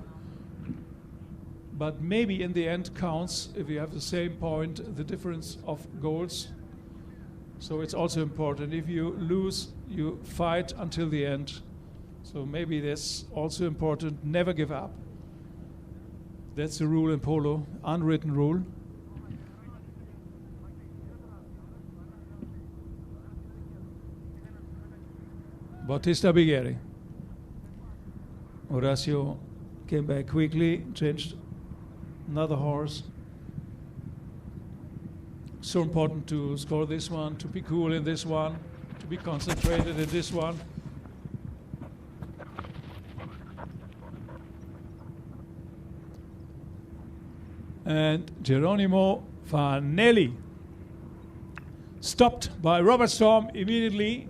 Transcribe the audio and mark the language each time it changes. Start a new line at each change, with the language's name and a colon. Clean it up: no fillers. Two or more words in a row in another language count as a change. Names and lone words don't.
English: But maybe in the end counts if you have the same point, the difference of goals. So it's also important. If you lose, you fight until the end. So maybe that's also important. Never give up. That's the rule in polo, unwritten rule. Bautista Bighieri. Horacio came back quickly, changed another horse. So important to score this one, to be cool in this one, to be concentrated in this one. And Geronimo Fanelli, stopped by Robert Storm immediately.